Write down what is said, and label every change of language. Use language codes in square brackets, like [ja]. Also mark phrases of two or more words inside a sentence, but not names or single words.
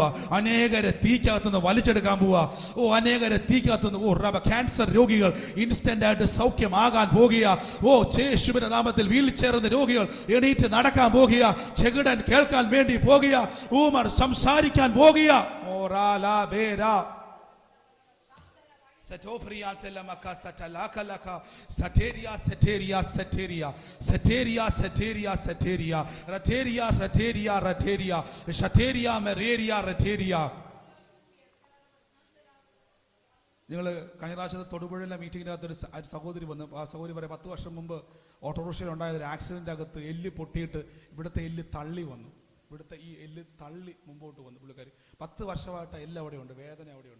[ml] അനേകരെ തീക്കകത്തുനിന്ന് വലിച്ചെടുക്കാൻ പോവാ. ഓ അനേകരെ തീക്കകത്തുനിന്ന് ക്യാൻസർ രോഗികൾ ഇൻസ്റ്റന്റ് ആയിട്ട് സൗഖ്യമാകാൻ പോകുക. ഓ യേശുവിന്റെ നാമത്തിൽ വീൽ ചേർന്ന രോഗികൾ എണീറ്റ് നടക്കാൻ പോകുക. ചെകിടൻ കേൾക്കാൻ വേണ്ടി പോകുക. ഊമർ സംസാരിക്കാൻ പോകുക. ഓ റാലാ ബേരാ Setoria telemaka satalaka laka sateria seteria seteria seteria seteria seteria rateria rateria rateria shateria mereria rateria. നിങ്ങൾ കഴിഞ്ഞ പ്രാവശ്യത്തെ തൊടുപുഴയിലെ മീറ്റിങ്ങിനകത്ത് ഒരു സഹോദരി വന്നു. ആ സഹോദരി പറയാം, 10 വർഷം മുമ്പ് ഓട്ടോറിക്ഷയിൽ ഉണ്ടായ ഒരു ആക്സിഡന്റ് അകത്ത് എല്ല് പൊട്ടിയിട്ട് ഇവിടുത്തെ എല്ല് തള്ളി വന്നു. ഇവിടുത്തെ ഈ എല്ല് തള്ളി മുമ്പോട്ട് വന്നു. പുള്ളിക്കാരി 10 വർഷമായിട്ട് എല്ലാം അവിടെയുണ്ട്, വേദന അവിടെയുണ്ട്.